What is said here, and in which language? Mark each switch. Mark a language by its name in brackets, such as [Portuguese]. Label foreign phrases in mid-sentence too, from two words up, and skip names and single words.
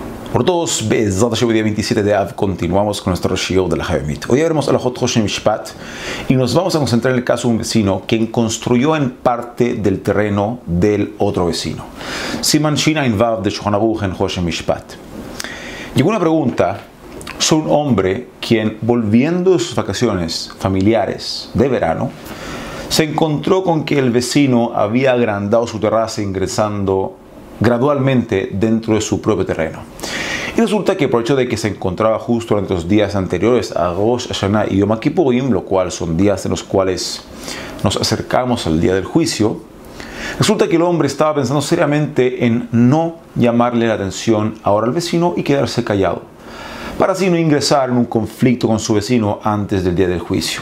[Spanish] Por todos, [Hebrew] Be'ezrat Hashem, [Spanish] día 27 de Av, continuamos con nuestro shiur de la Hayomit. Hoy veremos [Hebrew] Halachot Choshen Mishpat [Spanish] y nos vamos a concentrar en el caso de un vecino quien construyó en parte del terreno del otro vecino. [Hebrew] Siman Shin Ayin Vav [Spanish] de Shulchan Aruch en Choshen Mishpat. Llegó una pregunta sobre un hombre quien, volviendo de sus vacaciones familiares de verano, se encontró con que el vecino había agrandado su terraza ingresando gradualmente dentro de su propio terreno. Y resulta que por el hecho de que se encontraba justo durante los días anteriores a Rosh Hashanah y Yom Kippurim, lo cual son días en los cuales nos acercamos al día del juicio, resulta que el hombre estaba pensando seriamente en no llamarle la atención ahora al vecino y quedarse callado, para así no ingresar en un conflicto con su vecino antes del día del juicio.